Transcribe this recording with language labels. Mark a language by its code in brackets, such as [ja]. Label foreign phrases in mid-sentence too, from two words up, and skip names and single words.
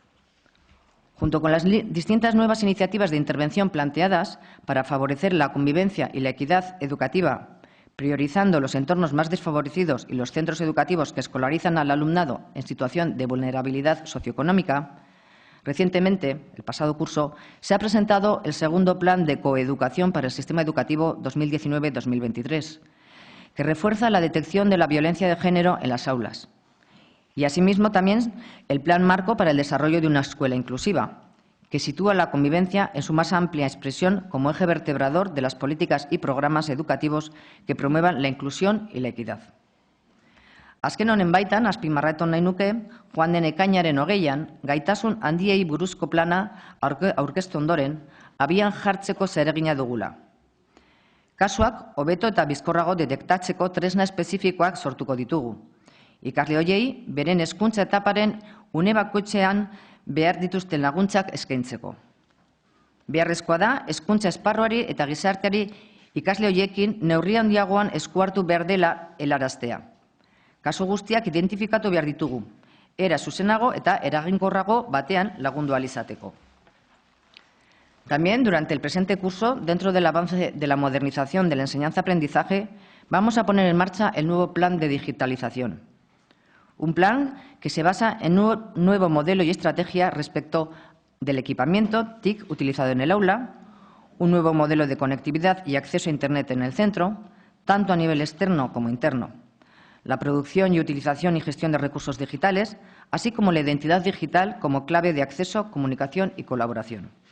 [es] Junto con las distintas nuevas iniciativas de intervención planteadas para favorecer la convivencia y la equidad educativa, priorizando los entornos más desfavorecidos y los centros educativos que escolarizan al alumnado en situación de vulnerabilidad socioeconómica, recientemente, el pasado curso, se ha presentado el segundo Plan de Coeducación para el Sistema Educativo 2019-2023, que refuerza la detección de la violencia de género en las aulas. Y asimismo también el Plan Marco para el Desarrollo de una Escuela Inclusiva, que sitúa la convivencia en su más amplia expresión como eje vertebrador de las políticas y programas educativos que promuevan la inclusión y la equidad. [eu] Azken honen baitan, azpimarratu nahi nuke, joan den ekainaren 20an, gaitasun handiei buruzko plana aurkeztu ondoren, abian jartzeko zeregina dugula. Kasuak, hobeto eta bizkorrago detektatzeko tresna espezifikoak sortuko ditugu. Ikasle horiei, beren hezkuntza etaparen une bakoitzean behar dituzten laguntzak eskaintzeko. Beharrezkoa da, hezkuntza esparruari eta gizarteari ikasle horiekin neurri handiagoan esku hartu behar dela helaraztea. Kasu guztiak identifikatu behar ditugu, era zuzenago eta eraginkorrago batean lagundu ahal izateko. [es] También, durante el presente curso, dentro del avance de la modernización de la enseñanza-aprendizaje, vamos a poner en marcha el nuevo plan de digitalización. Un plan que se basa en un nuevo modelo y estrategia respecto del equipamiento TIC utilizado en el aula, un nuevo modelo de conectividad y acceso a Internet en el centro, tanto a nivel externo como interno, la producción y utilización y gestión de recursos digitales, así como la identidad digital como clave de acceso, comunicación y colaboración.